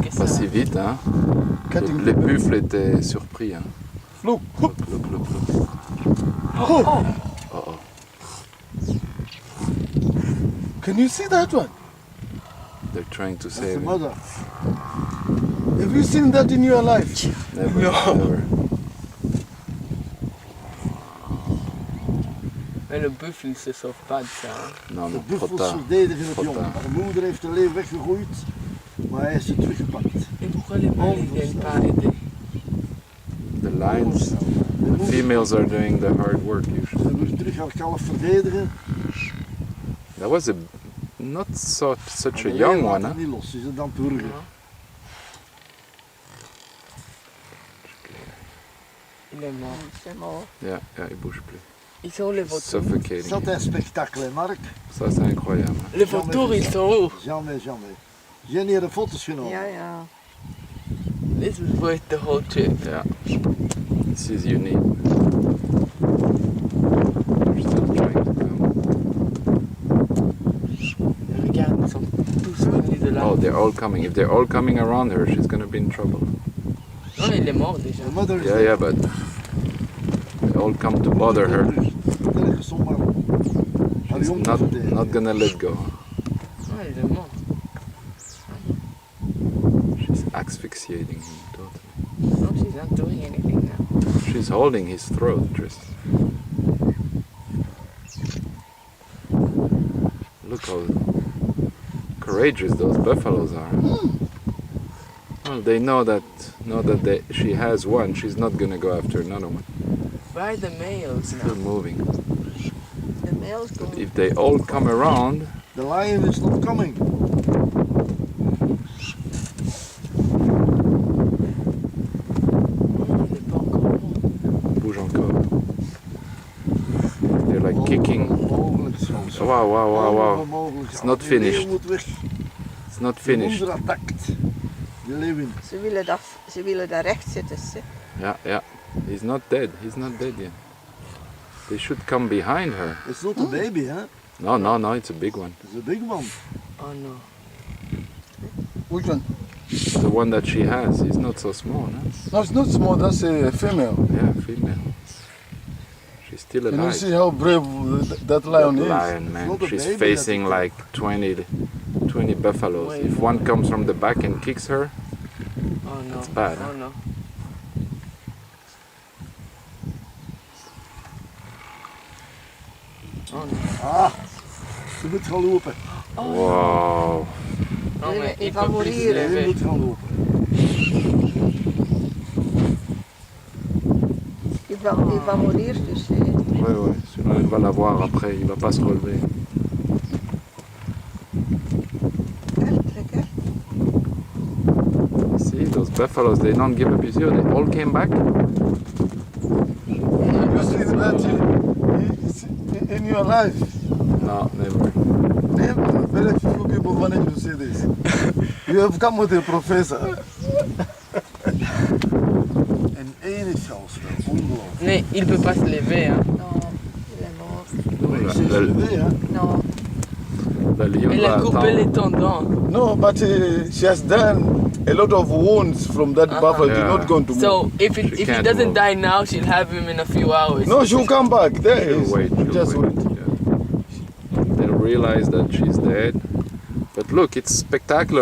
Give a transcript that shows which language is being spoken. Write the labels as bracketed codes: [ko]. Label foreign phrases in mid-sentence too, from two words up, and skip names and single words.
[fr] Pas si vite, hein. Les buffles étaient surpris, hein. [en] Look. Look. Oh. Oh. Can you see that one? They're trying to That's save the him. mother. Have you seen that in your life? Never, No. never. [nl] En de buffel [fr] se sauve pas de ça. Non, [nl] De [fr] non, trop [nl] buffels [fr] tard. [nl] verdedigen het [fr] Trop [nl] jong. [fr] tard. [nl] Haar moeder heeft de leeuw weggegroeid, maar hij is ze teruggepakt. [fr] Et pourquoi les mâles ne viennent pas aider? [en] The lions, the females are doing the hard work usually. [nl] Ze wil terug haar kalf verdedigen. [en] That was not such a [nl] Maar de [en] young [nl] leeuw laat [en] one, [nl] haar [en] huh? [nl] niet los, ze is het aan het hurgen. [fr] Il est mort. C'est mort. Yeah, il bouge plus. Ils sont les vautours. [en] Suffocating. [nl] Dat is een spektakel, hè, Mark. [fr] Ça, c'est incroyable. Les vautours, ils sont où? Jamais. [nl] Jenny heeft de foto's genomen. Ja. [en] This is worth the whole trip. Yeah. This is unique. They're still trying to come. [fr] Regarde, ils sont tous venus de là. [en] Oh, they're all coming. If they're all coming around her, she's gonna be in trouble. [fr] Non, il est mort déjà. [nl] De moeder is [en] Yeah, but they all come to bother her. [nl] Terug, zomaar. Haar [en] She's [nl] jong te [en] not [nl] verdedigen. [en] gonna let go. [fr] Non, il est mort. [en] She's asphyxiating him totally. No, she's not doing anything now. She's holding his throat, Tris. Look how courageous those buffaloes are. Well, they know that she has one. She's not gonna go after another one. Where are the males Still now? moving. [nl] De males [en] But [nl] komen. [en] if they all come around, The lion is not coming. [fr] Il est pas encore mort. bouge encore. [en] They're like kicking. [nl] Onmogelijk soms. Wow. Onmogelijk. [en] It's not [nl] Die leeuw [en] finished. [nl] moet weg. [en] It's not [nl] De [en] finished. [nl] moeder attackt. De leeuwin. Ze willen daar recht zitten. [en] Yeah. He's not dead yet. They should come behind her. It's not a baby, hè? No, it's a big one. It's a big one. Oh no. Which one? The one that she has is not so small, no? No, it's not small. That's a female. Yeah, female. She's still Can you alive. see how brave that lion That is? lion, man. Not a She's baby, facing that's- like 20 buffaloes. If one comes from the back and kicks her, Oh no. That's bad, huh? Oh no. Oh no. [nl] Ah, ze moet gaan lopen. wow. [fr] Non, mais Il il va peut plus se mourir. [nl] Ze [fr] lever. [nl] moet gaan lopen. [fr] Il va mourir, tu sais. Ouais. Sinon, il va la voir après. Il va pas se relever. [nl] Lekker. [en] See, those buffaloes, they don't give up. You see, they all came back. You see that in your life? No, never. Never. Very few people manage to see this. You have come with a professor. [nl] En één is zelfs wel ongelooflijk. [fr] Mais il peut pas se lever, hein. Non, il est mort. [nl] Maar ze is levé, hè? [fr] Non. La lion Il a va coupé attendre. les tendons. [en] No, but she has done a lot of wounds from that buffalo. She's Yeah. not going to move. So if She he can't doesn't move. die now, she'll have him in a few hours. No, she'll come back. There he She'll is. wait. Just wait. Yeah. They'll realize that she's dead. But look, it's spectacular.